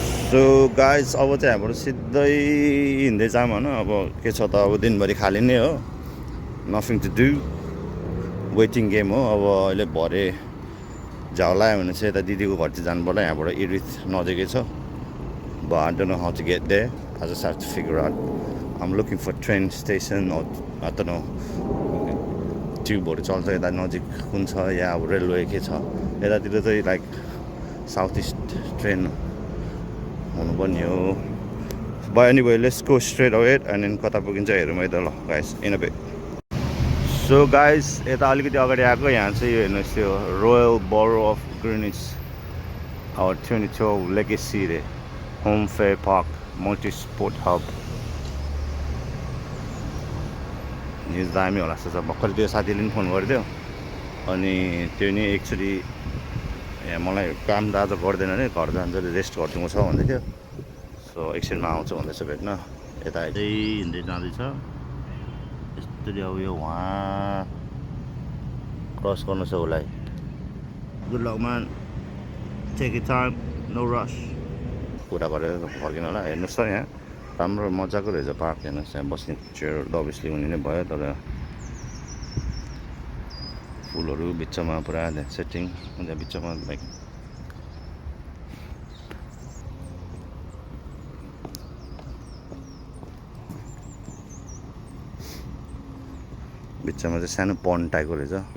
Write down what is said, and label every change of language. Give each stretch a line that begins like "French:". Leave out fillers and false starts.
Nepali: So guys अब चाहिँ यहाँबाट सिधै हिँड्दै जाऊँ होइन। अब के छ त, अब दिनभरि खाली नै हो,
English: nothing to do, waiting game
Nepali: हो। अब अहिले भरे झाउ लाग्यो भने चाहिँ यता दिदीको घर चाहिँ जानु पर्ला। यहाँबाट इरिथ नजिकै छ।
English: But I don't know how to get there. I just have to figure out. I'm looking for train station or I don't know.
Nepali: ट्युबहरू चल्छ यता नजिक कुन छ या अब रेलवे के छ यतातिर चाहिँ लाइक साउथ इस्ट ट्रेन हुनुपर्ने हो।
English: But anyway, let's go straight ahead and then
Nepali: कता पुगिन्छ हेरौँ है त ल
English: guys in a bit.
Nepali: So guys यता अलिकति अगाडि आएको, यहाँ चाहिँ यो हेर्नुहोस् त्यो रोयल बरो अफ ग्रिनिच
English: our 2012 legacy
Nepali: रे home fair park multi sport hub news दामी होला जस्तो छ। भर्खर त्यो साथीले पनि फोन गरिदियो अनि त्यो नि एकचोटि यहाँ मलाई काम त आज गर्दैन अरे, घर जान्छ अरे, रेस्ट गरिदिएको छ भन्दै थियो। सो एकछिनमा आउँछु भन्दैछ भेट्न। यता यतै हिँड्दै जाँदैछ यस्तरी। अब यो वहाँ क्रस गर्नु छ उसलाई।
English: Good luck man, take it time, no rush.
Nepali: कुरा गरेर फर्किनु होला। हेर्नुहोस् त यहाँ राम्रो मजाको रहेछ पार्क। हेर्नुहोस् यहाँ बस्ने चेयर त अभियसली हुने नै भयो, तर फुलहरू बिचमा पुरा सेटिङ अन्त बिचमा लाइक बिचमा चाहिँ सानो पन्ड टाइपको रहेछ।